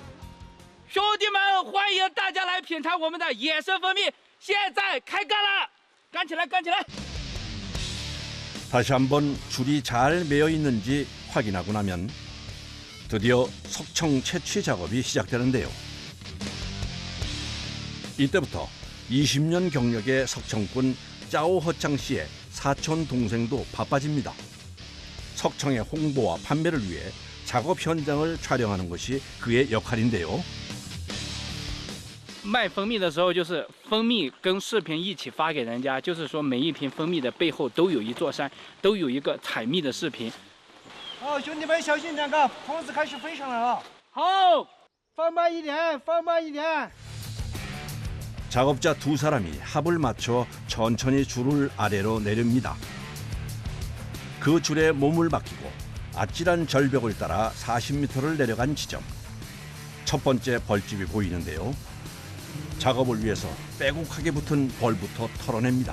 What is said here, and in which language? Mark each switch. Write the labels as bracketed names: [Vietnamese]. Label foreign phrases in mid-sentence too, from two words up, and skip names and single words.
[Chinese] 兄弟们，欢迎大家来品尝我们的野生蜂蜜，现在开干了，干起来，干起来！ [Korean] 다시 한번 줄이 잘 매여 있는지 확인하고 나면 드디어 석청 채취 작업이 시작되는데요. 이때부터 20년 경력의 석청꾼 짜오허창 씨의 사촌 동생도 바빠집니다. 석청의 홍보와 판매를 위해 작업 현장을 촬영하는 것이 그의 역할인데요. [Chinese] 卖蜂蜜的时候，就是蜂蜜跟视频一起发给人家，就是说每一瓶蜂蜜的背后都有一座山，都有一个采蜜的视频。好，兄弟们小心点啊，蜂子开始飞上来了。好，放慢一点，放慢一点。 [Korean] 작업자 2사람이 합을 맞춰 천천히 줄을 아래로 내립니다. 그 줄에 몸을 맡기고 아찔한 절벽을 따라 40m를 내려간 지점. 첫 번째 벌집이 보이는데요. 작업을 위해서 빼곡하게 붙은 벌부터 털어냅니다.